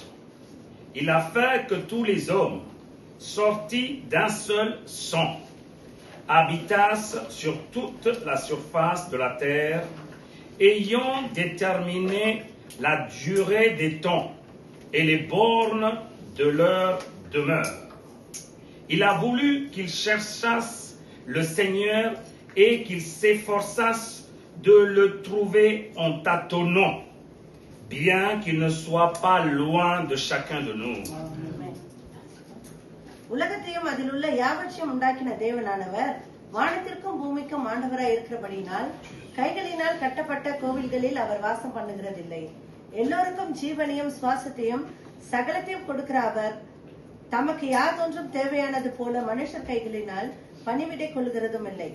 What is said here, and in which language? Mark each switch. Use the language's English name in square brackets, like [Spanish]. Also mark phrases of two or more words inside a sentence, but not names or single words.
[French] Il a fait que tous les hommes, sortis d'un seul sang, habitassent sur toute la surface de la terre, ayant déterminé la durée des temps et les bornes de leur demeure. Il a voulu qu'ils cherchassent le Seigneur et qu'ils s'efforçassent de le trouver en tâtonnant, bien qu'il ne soit pas loin de chacun de nous. [Tamil] உலகத்தையும் அதில் உள்ள யாவற்றையும் உண்டாக்கின தேவனானவர் வானத்திற்கும் பூமிக்கும் ஆண்டவராய் இருக்கிறபடியினால் கைகளினால் கட்டப்பட்ட கோவில்களில் அவர் வாசம் பண்ணுகிறதில்லை. எல்லோருக்கும் ஜீவனையும் சுவாசத்தையும் சகலத்தையும் கொடுக்கிற அவர் தமக்கு யாதொன்றும் தேவையானது போல மனுஷர் கைகளினால் பணிவிடை கொள்கிறதும் இல்லை.